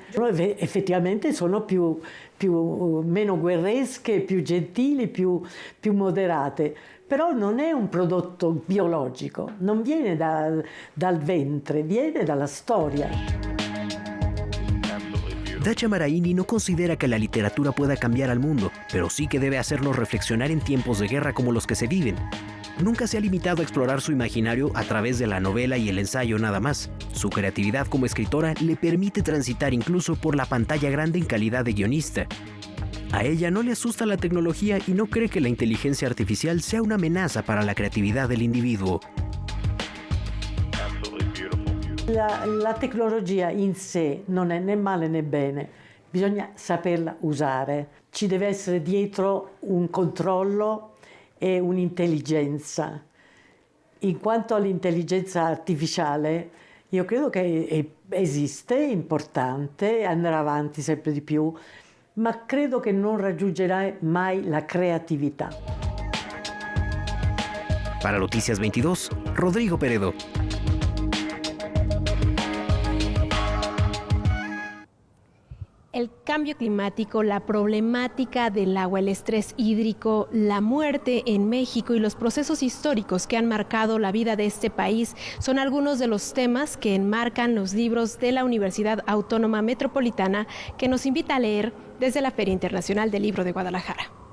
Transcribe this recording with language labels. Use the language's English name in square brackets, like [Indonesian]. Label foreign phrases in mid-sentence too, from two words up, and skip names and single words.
[Italian] Effettivamente sono meno guerresche, più gentili, più moderate. Però non è un prodotto biologico, non viene dal ventre, viene dalla storia. [Spanish] Dacia Maraini no considera que la literatura pueda cambiar al mundo, pero sí que debe hacernos reflexionar en tiempos de guerra como los que se viven. Nunca se ha limitado a explorar su imaginario a través de la novela y el ensayo nada más. Su creatividad como escritora le permite transitar incluso por la pantalla grande en calidad de guionista. A ella no le asusta la tecnología y no cree que la inteligencia artificial sea una amenaza para la creatividad del individuo. [Italian] La tecnologia in sé non è né male né bene, bisogna saperla usare. Ci deve essere dietro un controllo e un'intelligenza. In quanto all'intelligenza artificiale, io credo che esiste, è importante, andrà avanti sempre di più, ma credo che non raggiungerà mai la creatività. [Spanish] Para Noticias 22, Rodrigo Peredo. El cambio climático, la problemática del agua, el estrés hídrico, la muerte en México y los procesos históricos que han marcado la vida de este país son algunos de los temas que enmarcan los libros de la Universidad Autónoma Metropolitana que nos invita a leer desde la Feria Internacional del Libro de Guadalajara.